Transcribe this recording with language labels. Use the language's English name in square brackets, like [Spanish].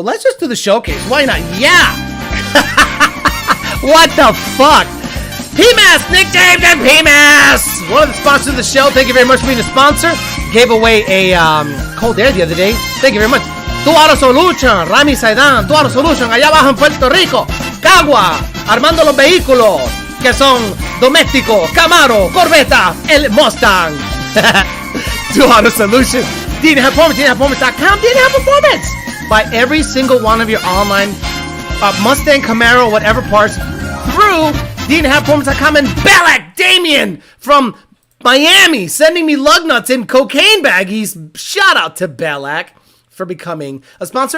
[English] Let's just do the showcase. Why not? Yeah. What the fuck? PMAS, Nick James and PMAS. One of the sponsors of the show. Thank you very much for being a sponsor. Gave away a cold air the other day. Thank you very much. [Spanish] Tu Auto Solution, Rami Saidan, Tu Auto Solution, allá abajo en Puerto Rico. Cagua, armando los vehículos que son domésticos, Camaro, Corvette, el Mustang. [English] Tu Auto Solution. DNHperformance.com, DNH Performance. Buy every single one of your online Mustang, Camaro, whatever parts through DNHperformance.com. And Balak Damien from Miami sending me lug nuts in cocaine baggies. Shout out to Balak for becoming a sponsor.